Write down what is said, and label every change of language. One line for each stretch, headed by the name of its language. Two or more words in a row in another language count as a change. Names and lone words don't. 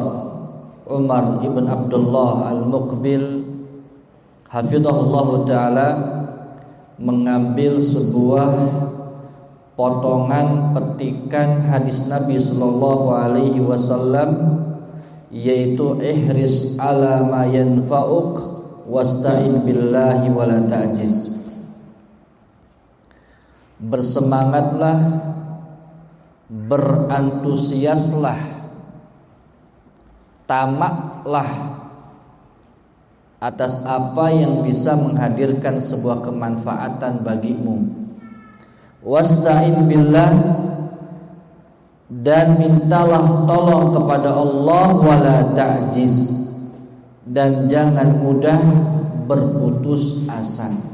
Indonesian: Umar ibn Abdullah Al-Muqbil
Arabic: حفظه الله تعالى
Indonesian: mengambil sebuah potongan petikan hadis Nabi
Arabic: صلى الله عليه وسلم,
Indonesian: yaitu
Arabic: احرص على ما ينفعك واستعن بالله ولا تعجز.
Indonesian: Bersemangatlah, berantusiaslah, tamaklah atas apa yang bisa menghadirkan sebuah kemanfaatan bagimu.
Arabic: واستعن بالله,
Indonesian: dan mintalah tolong kepada Allah,
Arabic: ولا تعجز,
Indonesian: dan jangan mudah berputus asa.